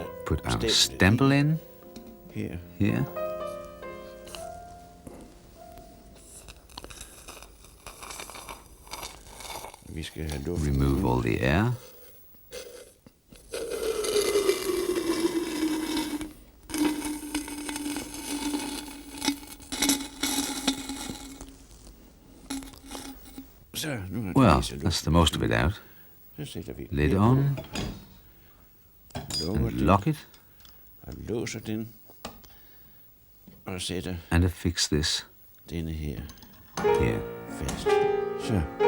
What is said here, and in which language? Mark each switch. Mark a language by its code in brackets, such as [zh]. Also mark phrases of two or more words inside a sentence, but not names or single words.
[en] Put our [da] stemplet [en] stemple in [da] her. [en] here. [da] Vi skal have luft. [en] Remove all the air. [da] Så nu har [en] Well, [da] vi så [en] that's [da] luft. [en] the most of it out. [da] Så sætter vi [en] Lid [da] her [en] on [da] på, lukker [en] and [da] den [en] lock it [da] og låser den og sætter [en] and affix this [da] denne her [en] here. [da] fast. Så.